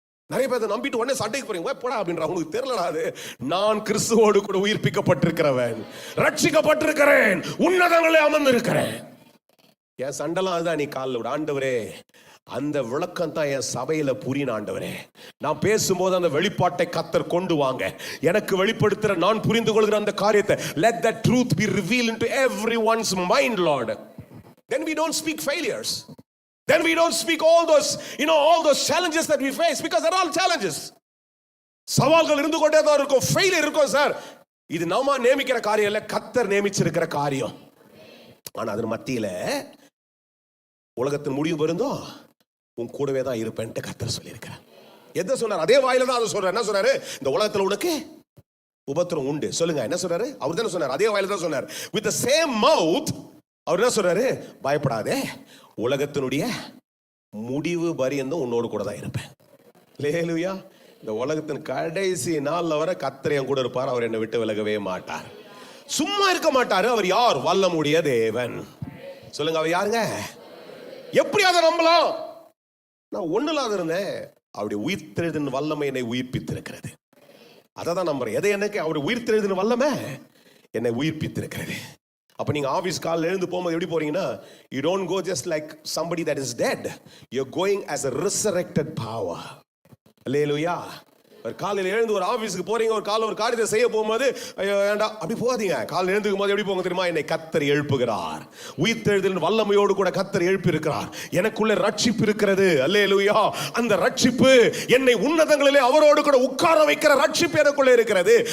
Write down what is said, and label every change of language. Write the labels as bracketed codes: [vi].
[ta] நிறைய பேர் நம்பிட்டு உடனே சண்டைக்கு போறீங்க போடா அப்படின்ற. உனக்கு தெரியலடா, அது நான் கிறிஸ்துவோடு கூட உயிர்ப்பிக்கப்பட்டிருக்கிறவன், ரட்சிக்கப்பட்டிருக்கிறேன், உன்னதங்களே அமர்ந்திருக்கிறேன். என் சண்டெல்லாம் அதுதான். நீ காலில் விட ஆண்டவரே, அந்த விளக்கம் தான் என் சபையில புரியும் ஆண்டவரே. நான் பேசும்போது அந்த வெளிப்பாட்டை கர்த்தர் கொண்டு வாங்க, எனக்கு வெளிப்படுத்துற நான் புரிந்து கொள்கிற அந்த காரியத்தை [en] let that truth be revealed into everyone's mind, Lord. Then we don't speak failures. Then we don't speak all those challenges that we face, because they're all challenges. [ta] சவால்கள் இருந்து கொண்டே தான் இருக்கும், ஃபெயிலியர் இருக்கும். சார், இது நாம நியமிக்கிற காரியம் இல்ல, கர்த்தர் நியமிச்சிருக்கிற காரியம். ஆனா அதன் மத்தியில உலகத்தின் முடிவு வருந்தோம் உன் கூடவே தான் இருப்பேன்ட்டு கர்த்தர் சொல்லியிருக்கிறார். எதை சொன்னார்? அதே வாயில தான் அதை சொல்றாரு. என்ன சொன்னாரு? இந்த உலகத்துல உனக்கு உபத்திரம் உண்டு. சொல்லுங்க, என்ன சொல்றாரு? அவர் தானே சொன்னார், அதே வாயில தான் சொன்னார். [en] With the same mouth [ta] அவர் என்ன சொல்றாரு? பயப்படாதே, உலகத்தினுடைய முடிவு பரியந்தும் உன்னோடு கூட தான் இருப்பேன். அல்லேலூயா. இந்த உலகத்தின் கடைசி நாள்ல வர கர்த்தர் என் கூட இருப்பார், அவர் என்னை விட்டு விலகவே மாட்டார், சும்மா இருக்க மாட்டாரு. அவர் யார்? வல்லமுடைய தேவன். சொல்லுங்க, அவர் யாருங்க? எப்படி அதை நம்பலாம்? நான் ஒண்ணு இல்லாத இருந்தேன், அவருடைய உயிர்த்தெழுதின் வல்லமை என்னை உயிர்ப்பித்திருக்கிறது. அதை தான் நம்புறேன். எதை எனக்கு? அவருடைய உயிர்த்தெழுதின் வல்லமை என்னை உயிர்ப்பித்திருக்கிறது. அப்ப நீங்க ஆபீஸ் காலையில் எழுந்து போகும்போது எப்படி போறீங்கன்னா, [en] you don't go just like somebody that is dead, you're going as a resurrected power. [ta] அல்லேலூயா. ஒரு காலையில் எழுந்து ஒரு ஆபீஸ்க்கு போறீங்க, ஒரு காலையில் ஒரு காரியத்தை செய்ய போகும்போது வேண்டாம் அப்படி போகாதீங்க. காலையில் எழுந்துக்கும் போது எப்படி போங்க தெரியுமா? என்னை கர்த்தர் எழுப்புகிறார், உயிர்த்தெழுதலின் வல்லமையோடு கூட கர்த்தர் எழுப்பி இருக்கிறார், எனக்குள்ள ரட்சிப்பு இருக்கிறது. அல்லேலூயா. அந்த ரட்சிப்பு என்னை உன்னதங்களிலே அவரோடு கூட உட்கார வைக்கிற ரட்சிப்பு எனக்குள்ள இருக்கிறது.